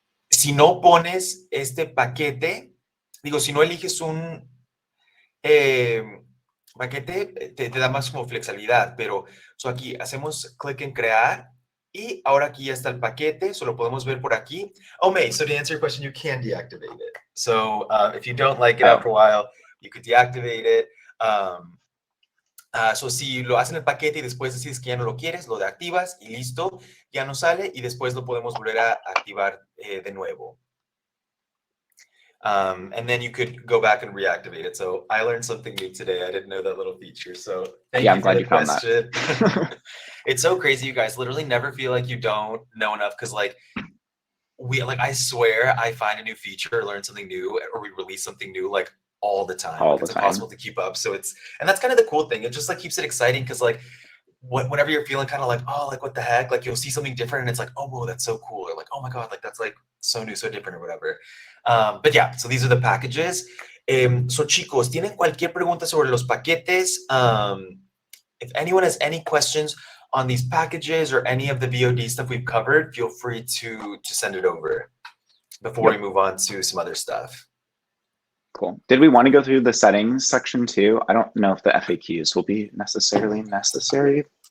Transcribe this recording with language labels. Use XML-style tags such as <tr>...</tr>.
<es>Si no pones este paquete, digo, si no eliges un paquete, te da más como flexibilidad, pero aquí hacemos clic en crear y ahora aquí ya está el paquete, solo podemos ver por aquí.</es> <en>Oh, May, so to answer your question, you can deactivate it. So if you don't like it after a while, you could deactivate it.</en> <es>So si lo hacen el paquete y después decides que ya no lo quieres, lo deactivas y listo, ya no sale y después lo podemos volver a activar de nuevo.</es> <en>And then you could go back and reactivate it. So I learned something new today. I didn't know that little feature. So thank you for the question. It's so crazy, you guys. Literally never feel like you don't know enough because I swear I find a new feature or learn something new or we release something new like all the time. It's impossible to keep up. So and that's kind of the cool thing. It just like keeps it exciting because like whenever you're feeling kind of like, oh, like what the heck, like you'll see something different and it's like, oh, whoa, that's so cool. Or like, oh my God, like that's like so new, so different or whatever. But yeah, so these are the packages.</en> <es>So chicos, ¿tienen cualquier pregunta sobre los paquetes?</es> <en>If anyone has any questions on these packages or any of the VOD stuff we've covered, feel free to send it over before we move on to some other stuff. Cool. Did we want to go through the settings section too? I don't know if the FAQs will be necessarily necessary.</en>